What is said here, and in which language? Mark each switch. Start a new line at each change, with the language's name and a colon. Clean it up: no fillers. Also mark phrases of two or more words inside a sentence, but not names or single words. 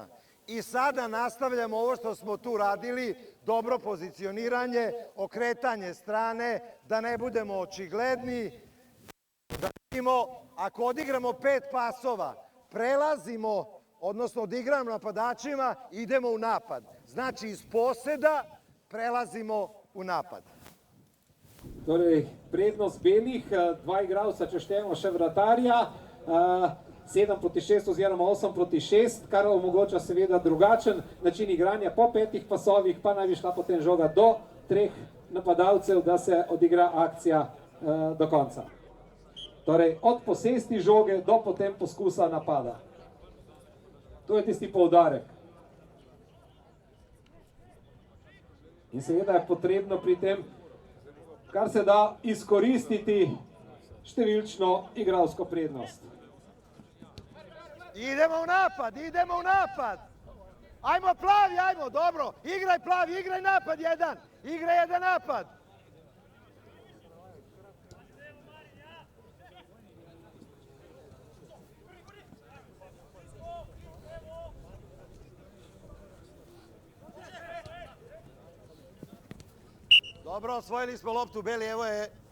Serbian: I sada nastavljamo ovo što smo tu radili, dobro pozicioniranje, okretanje strane, da ne budemo očigledni, da vidimo, ako odigramo 5 pasova, prelazimo, odnosno odigramo napadačima, idemo u napad. Znači iz poseda prelazimo u napad.
Slovenian: Torej, prednost belih, 2 igralca, če štejemo še vratarja, 7-6 oziroma 8-6, kar omogoča seveda drugačen način igranja po 5 pasovih, pa naj bi šla potem žoga do 3 napadalcev, da se odigra akcija do konca. Torej, od posesti žoge do potem poskusa napada. To je tisti poudarek. In seveda je potrebno pri tem kar se da izkoristiti številčno igralsko prednost.
Serbian: Idemo u napad, idemo u napad. Ajmo plavi, ajmo, dobro. Igraj plavi, igraj napad jedan. Igraj jedan napad. Dobro, osvojili smo loptu, Beli, evo je.